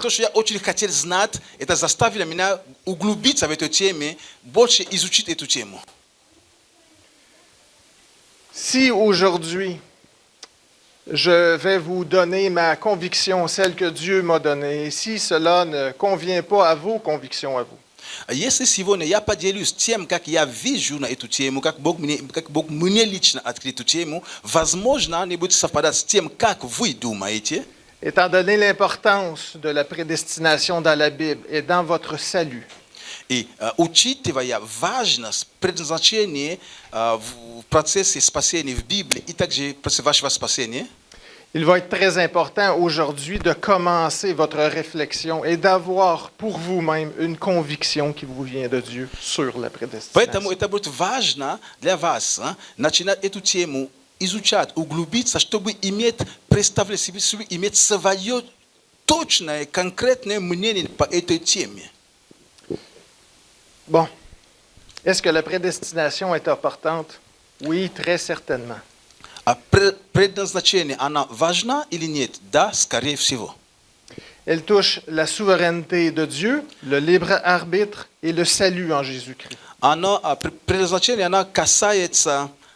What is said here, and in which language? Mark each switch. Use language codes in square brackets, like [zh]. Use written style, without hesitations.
[ru] То, что я очень хотел знать, это заставило меня углубиться в эту тему, больше изучить эту тему. [fr] Si aujourd'hui, je vais vous donner ma conviction, celle que Dieu m'a donnée, et si cela ne convient pas à vos convictions à vous, [ru] Если сегодня я поделюсь тем, как я вижу на эту тему, как Бог мне лично открыл эту тему, возможно, не будет совпадать с тем, как вы думаете. [fr] étant donné l'importance de la prédestination dans la Bible et dans votre salut, [ru] И учитывая важность предназначения в процессе спасения в Библии и также в процессе вашего спасения, [fr] il va être très important aujourd'hui de commencer votre réflexion et d'avoir pour vous-même une conviction qui vous vient de Dieu sur la [ru] поэтому [fr] prédestination. [ru] это будет важно для вас начинать эту тему изучать, углубиться, чтобы иметь, представлять себе, иметь свое точное, конкретное мнение по этой теме. [fr] Bon, est-ce que la prédestination est importante? Oui, très certainement. [ru] А предназначение, она важна или нет? Да, скорее всего. [fr] Elle touche la souveraineté de Dieu, le libre arbitre et le salut en Jésus-Christ. [ru] Оно, предназначение, она касается